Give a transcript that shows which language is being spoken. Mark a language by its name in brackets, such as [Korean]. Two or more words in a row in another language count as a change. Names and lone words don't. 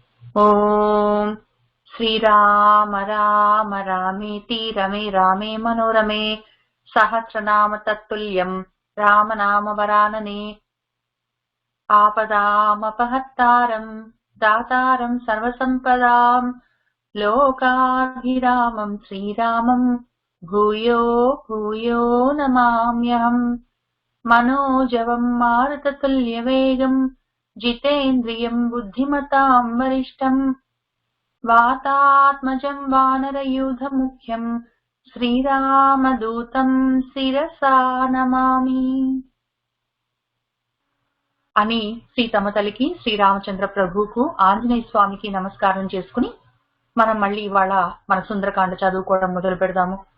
[Sanskrit] ओम श्रीराम राम रामेति रमे रामे मनोरमे सहस्रनाम तत्तुल्यं राम नाम वरानने आपदामपहत्तारं दातारं सर्वसम्पदां लोकाभिरामं श्रीरामं भूयो भूयो नमाम्यहम्। मनोजवं मारुततुल्यवेगं जितेन्द्रियं बुद्धिमतां वरिष्ठं वातात्मजं वानरयूथमुख्यं श्रीरामदूतं शिरसा नमामि [Telugu] అని సీతమ్మ తల్లికి, శ్రీరామచంద్ర ప్రభువుకు, ఆంజనేయ స్వామికి నమస్కారం చేసుకుని మనం మళ్ళీ ఇవాళ మన సుందరకాండ చదువుకోవడం మొదలు పెడదాము.